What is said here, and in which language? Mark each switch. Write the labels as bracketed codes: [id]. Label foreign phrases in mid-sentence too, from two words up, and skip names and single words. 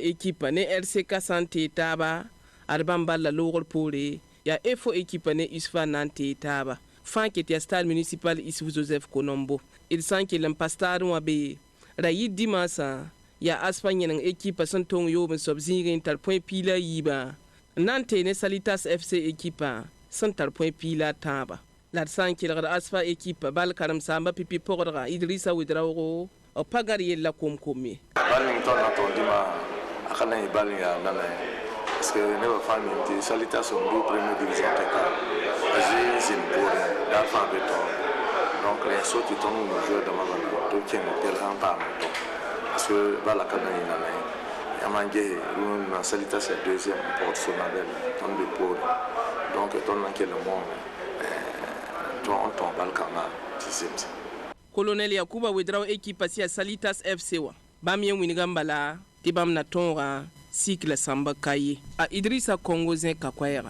[mos] équipe ne RCK sã n tee taaba ad bãmb balla loogr poore yaa EFO équipe ne USFA na n tee taaba fãa ket yaa stade municipal Issouf Joseph Konombo d sã n kell n pa stade wã be ra yɩ dimansã yaa aspa yẽneng équipe sẽn tong yoob n soab zĩigẽ n tar põe piila a yiibã n na n tee ne Salitas FC équipe sẽn tar põe piila a tãaba la d sã n kelgd aspa équipe bal karen-sãamba pipi pʋgdga Idrissa Wedraogo b pa gãd yella kom-kom ye bal ning tõnd na tõog dɩma a ka na yɩ bal n yaa nana [fr] parce que [mos] nebã fãa mim tɩ Salitas n dʋʋ [fr] premier division [mos] tɛka a zoe zĩnd poorẽ daar fãa be tõog donc la so tɩ tõnd wing joueur dãmbã mana tɩ b kẽng tel sã n paam n tõ [fr] parce que [mos] bala ka na yɩ nana ye yãmb n gese rũnd na Salitas ya deuxième n pʋgd Sonabel tõnd be poorẽ donc tõnd na n kell n moone tõog n tõog bal kãngã tɩ zemse Colonel Yakuba Wedrao équipe sia Salitas FC wa bãmb yẽ wingame bala tɩ bãmb na tõogã cycle sãmba kaye a Idrissa Congo zẽ ka koɛɛga